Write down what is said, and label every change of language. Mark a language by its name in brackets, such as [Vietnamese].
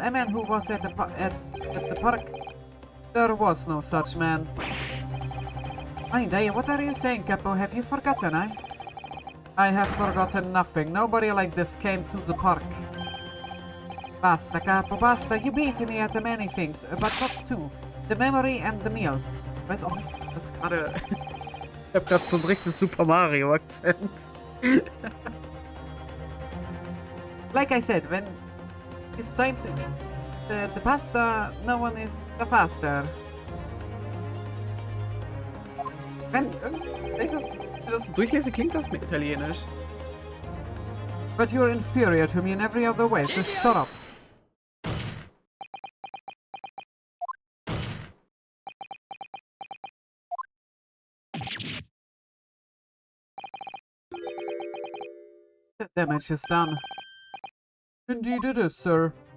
[English] A man who was at the park. There was no such man. What are you saying, Capo? Have you forgotten, I have forgotten nothing. Nobody like this came to the park. Basta, Capo, basta. You beat me at many things, but not two. The memory and the meals. [German] Ich weiß auch nicht, was gerade... Ich hab grad so ein richtiges Super Mario-Akzent. [English] Like I said, when it's time to eat the pasta, no one is the faster. [German] Wenn ich das durchlese, klingt das mir italienisch. [English] But you're inferior to me in every other way, so shut up. The damage is done. Indeed it is, sir.